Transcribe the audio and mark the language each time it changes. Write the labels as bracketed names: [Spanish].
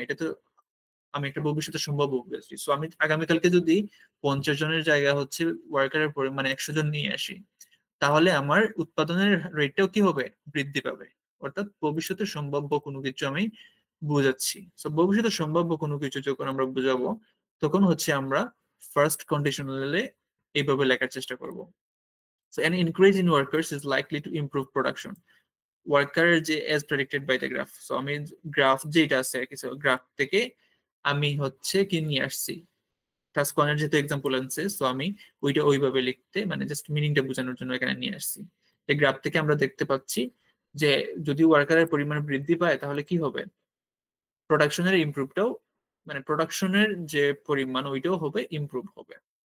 [Bangla] এটা তো আমি একটা ভবিষ্যতে সম্ভাব্য বলছি। সো আমি আগামীকালকে যদি 50 জনের জায়গায় হচ্ছে ওয়ার্কারের পরিমাণ 100 জন নিয়ে আসি, তাহলে আমার উৎপাদনের রেটটাও কি হবে, বৃদ্ধি পাবে। অর্থাৎ ভবিষ্যতে সম্ভাব্য কোনো কিছু আমি বুঝাচ্ছি। সো ভবিষ্যতে সম্ভাব্য কোনো কিছু যখন আমরা বুঝাবো, তখন হচ্ছে আমরা ফার্স্ট কন্ডিশনালে এইভাবে লেখার চেষ্টা করব। [English] So an increase in workers is likely to improve production. [Bangla] ওয়ার্কারের যে [English] as predicted by the graph, [Bangla] so আমি গ্রাফ যেটা আছে কিছু গ্রাফ থেকে আমি হচ্ছে কি নিয়ে আসছি, টাস্ক 1 এর যেহেতু এক্সাম্পল আনছে, সো আমি ওইটা ওইভাবে লিখতে মানে জাস্ট মিনিংটা বোঝানোর জন্য এখানে নিয়ে আসছি। এই গ্রাফ থেকে আমরা দেখতে পাচ্ছি যে যদি ওয়ার্কারের পরিমাণ বৃদ্ধি পায় তাহলে কি হবে, প্রোডাকশনের ইমপ্রুভটাও মানে প্রোডাকশনের যে পরিমাণ ওইটাও হবে, ইমপ্রুভ হবে।